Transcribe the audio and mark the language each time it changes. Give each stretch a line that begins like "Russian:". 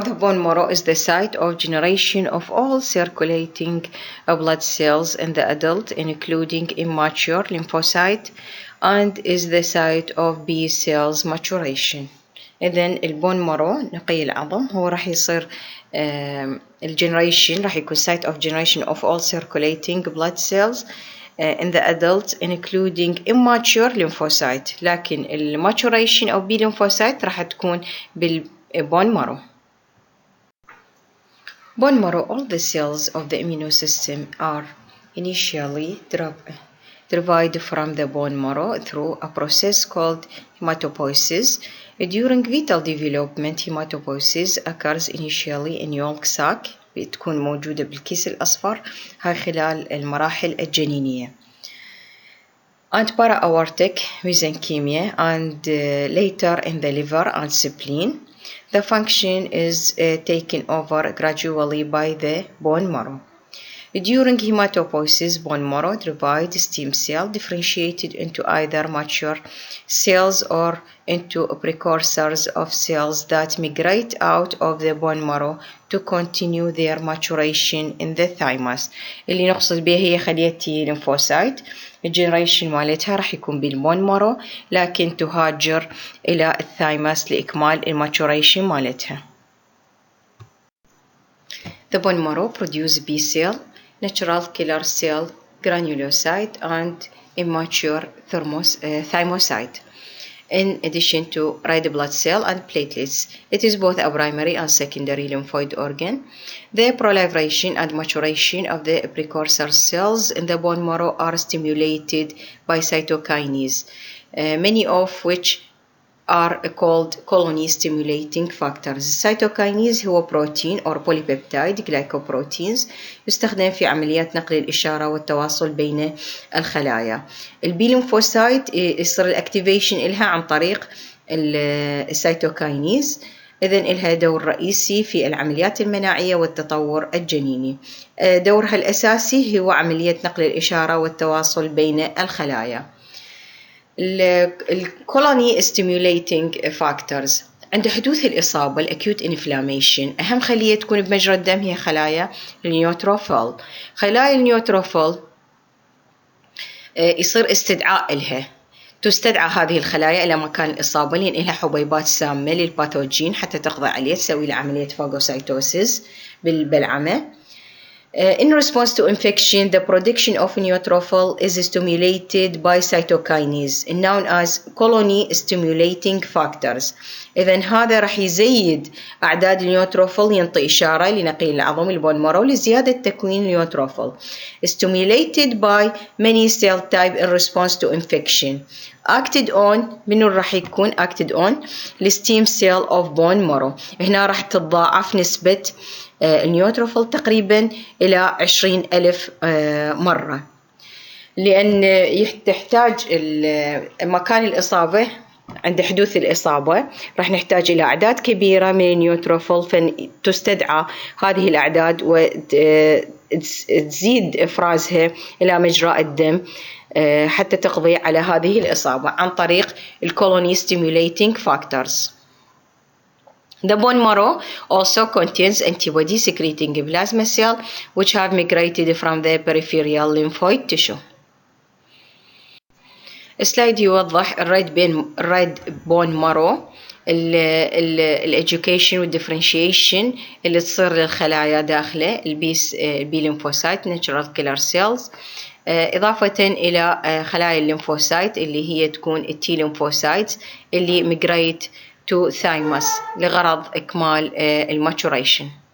English: The bone marrow is the site of generation of all circulating blood cells in the adult, including immature lymphocyte, and is the site of B cells maturation.
Arabic: إذن البون مارو نقي العظم هو راح يصير الجنريشن راح يكون
English: site of generation of all circulating blood cells in the adult including immature lymphocyte.
Arabic: لكن المaturation أو B lymphocyte راح تكون بالبون مارو.
English: Bone marrow. All the cells of the immune system are initially derived from the bone marrow through a process called hematopoiesis. During fetal development, hematopoiesis occurs initially in yolk sac.
Arabic: بتكون موجودة بالكيس الأصفر هاي خلال المراحل الجنينية.
English: And para-aortic mesenchyma and later in the liver and spleen. The function is taken over gradually by the bone marrow. During hematopoiesis, bone marrow divides stem cell differentiated into either mature cells or into precursors of cells that migrate out of the bone marrow to continue their maturation in the thymus.
Arabic: اللي نقصد بها هي خلية تي ليمفوسايت. الجنريشن مالتها راح يكون بالبون مارو لكن تهاجر إلى الثايمس لإكمال الماتوريشن مالتها.
English: The bone marrow produce B cell, natural killer cell, granulocyte, and immature thymocyte. In addition to red blood cell and platelets, it is both a primary and secondary lymphoid organ. The proliferation and maturation of the precursor cells in the bone marrow are stimulated by cytokinase, many of which are called colony stimulating factors.
Arabic: Cytokinase هو بروتين
English: or polypeptide glycoproteins
Arabic: يستخدم في عمليات نقل الإشارة والتواصل بين الخلايا. البي ليمفوسايت يصير الاكتيفيشن إلها عن طريق السيتوكاينيز. إذن إلها دور رئيسي في العمليات المناعية والتطور الجنيني. دورها الأساسي هو عملية نقل الإشارة والتواصل بين الخلايا.
English: الكولوني stimulating factors.
Arabic: عند حدوث الإصابة الأكيوت inflammation أهم خلية تكون بمجرى الدم هي خلايا النيوتروفيل. خلايا النيوتروفيل يصير استدعاء إلها. تستدعى هذه الخلايا إلى مكان الإصابة لأن لها حبيبات سامة للباثوجين حتى تخضع عليه تسوي له عملية فاغوسايتوسيس بالبلعمة.
English: In response to infection, the production of neutrophil is stimulated by cytokinase, known as colony stimulating factors.
Arabic: إذن هذا راح يزيد أعداد النيوتروفيل ينطي إشارة لنقل العظم البون مارو لزيادة تكوين النيوتروفيل.
English: Stimulated by many cell type in response to infection. Acted on
Arabic: منو راح يكون
English: acted on الستيم cell of bone marrow.
Arabic: هنا راح تتضاعف نسبة النيوتروفيل تقريبا إلى 20,000 مرة لأن تحتاج مكان الإصابة عند حدوث الإصابة راح نحتاج إلى أعداد كبيرة من النيوتروفيل فتستدعى هذه الأعداد وتزيد إفرازها إلى مجرى الدم حتى تقضي على هذه الإصابة عن طريق الكولوني stimulating factors.
English: The bone marrow also contains antibody secreting plasma cells which have migrated from the peripheral lymphoid tissue.
Arabic: السلايد يوضح الريد بون مارو الإديوكيشن والديفرنشيشن اللي تصير للخلايا داخله البي ليمفوسايت ناتشورال كيلر سيلز إضافة إلى خلايا الليمفوسايت اللي هي تكون التي ليمفوسايت اللي ميجريت
English: to thymus
Arabic: لغرض إكمال الماتوريشن.